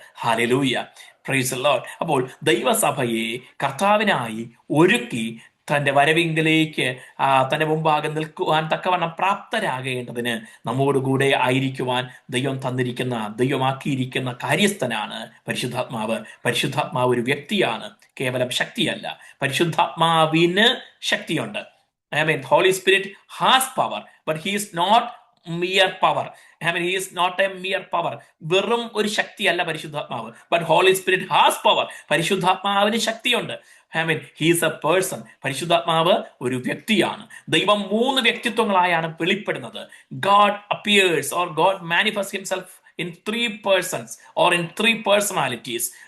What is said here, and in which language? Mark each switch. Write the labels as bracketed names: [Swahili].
[Malayalam] Hallelujah, [English] Praise the Lord. [Malayalam] അപ്പോൾ ദൈവസഭയെ കർത്താവിനായി ഒരുക്കി തന്റെ വരവിങ്കലേക്ക് തന്റെ മുമ്പാകെ നിൽക്കുവാൻ തക്കവണ്ണം പ്രാപ്തരാകേണ്ടതിന് നമ്മോടുകൂടെ ആയിരിക്കുവാൻ ദൈവമാക്കിയിരിക്കുന്ന കാര്യസ്ഥനാണ് പരിശുദ്ധാത്മാവ്. പരിശുദ്ധാത്മാവ് ഒരു വ്യക്തിയാണ്, കേവലം ശക്തിയല്ല. പരിശുദ്ധാത്മാവിന് ശക്തിയുണ്ട്. [English] Holy Spirit has power, but he is not mere power. He is not a mere power. [Malayalam] വെറും ഒരു ശക്തിയല്ല പരിശുദ്ധാത്മാവ്. [English] But Holy Spirit has power. [Malayalam] പരിശുദ്ധാത്മാവിന് ശക്തിയുണ്ട്. [English] He is a person. [Malayalam] പരിശുദ്ധാത്മാവ് ഒരു വ്യക്തിയാണ്. ദൈവം 3 വ്യക്തിത്വങ്ങളായാണ് വെളിപ്പെടുന്നത്. [English] God appears or God manifests himself in 3 persons or in 3 personalities.